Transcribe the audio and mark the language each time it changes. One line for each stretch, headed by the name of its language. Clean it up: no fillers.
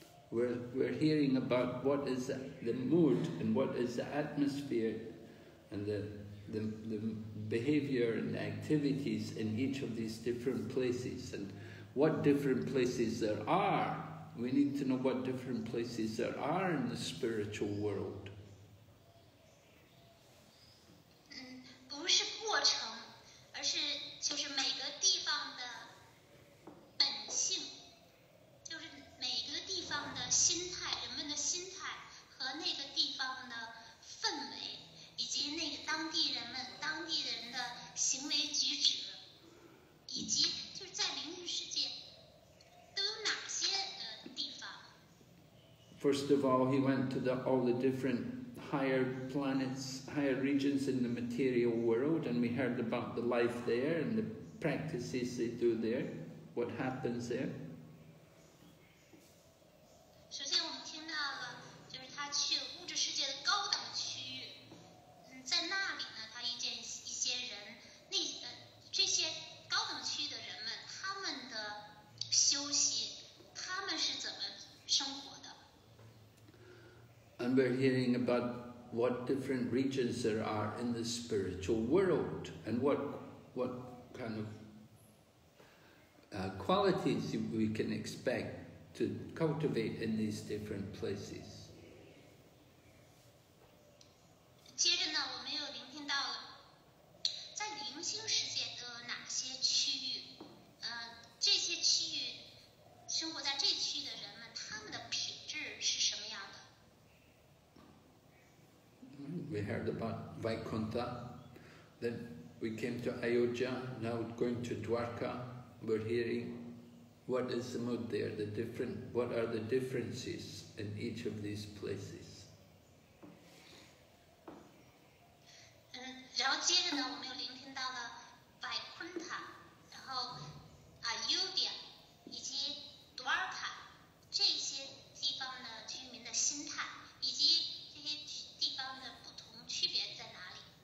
English: We're hearing about what is the mood and what is the atmosphere and the behavior and the activities in each of these different places, and what different places there are. We need to know what different places there are in the spiritual world.
Chinese: 不是过程，而是就是每个地方的本性，就是每个地方的心态，人们的心态和那个地方的氛围，以及那个当地人的行为举止，以及就是在灵性世界都有哪些地方。
English: First of all, he went to all the different higher planets, higher regions in the material world, and we heard about the life there and the practices they do there, what happens there.
Chinese: 首先我们听到了，就是他去物质世界的高等区域，在那里呢，他遇见一些人，这些高等区域的人们，他们的修习，他们是怎么生活的？
English: And we're hearing about what different regions there are in the spiritual world, and what kind of qualities we can expect to cultivate in these different places.
Chinese: 接着呢，我们又聆听到了，在灵性世界都有哪些区域？这些区域生活在这区域的人们，他们的品质是什么样的？
English: We heard about Vaikuntha, then we came to Ayodhya, now going to Dwarka. We're hearing what is the mood there, what are the differences in each of these places.
Chinese: 然后接着呢，我们又聆听到了外昆塔，然后Ayodhya以及多尔卡这些地方的居民的心态，以及这些地方的不同区别在哪里？